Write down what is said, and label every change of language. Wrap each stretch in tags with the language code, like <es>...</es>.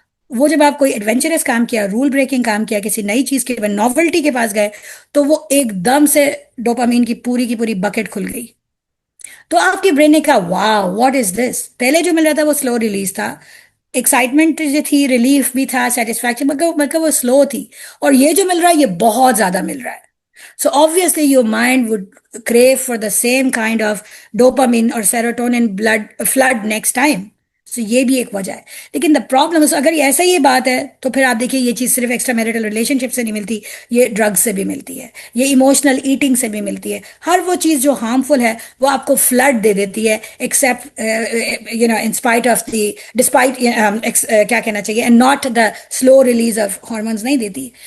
<ur>وہ جب آپ کوئی ایڈونچرس کام کیا، رول بریکنگ کام کیا، کسی نئی چیز کے نوولٹی کے پاس گئے، تو وہ ایک دم سے ڈوپامین کی پوری بکٹ کھل گئی. تو آپ کی برین نے کہا</ur> <en>Wow what is this.</en> <ur>پہلے جو مل رہا تھا وہ سلو ریلیز تھا، ایکسائٹمنٹ جو تھی، ریلیف بھی تھا، سیٹسفیکشن، مگر وہ سلو تھی. اور یہ جو مل رہا ہے یہ بہت زیادہ مل رہا ہے.</ur> <en>So obviously your mind would crave for the same kind of dopamine or serotonin blood flood next time.</en> <ur>So یہ بھی ایک وجہ ہے. لیکن دا پرابلم اگر ایسا یہ بات ہے تو پھر آپ دیکھیے یہ چیز صرف ایکسٹرا میرٹل ریلیشن شپ سے نہیں ملتی، یہ ڈرگ سے بھی ملتی ہے، یہ ایموشنل ایٹنگ سے بھی ملتی ہے. ہر وہ چیز جو ہارمفل ہے وہ آپ کو فلڈ دے دیتی ہے،</ur> <en>except in spite of the despite</en> <ur>کیا کہنا چاہیے،</ur> <en>and not the slow release of hormones</en> <ur>نہیں دیتی.</ur>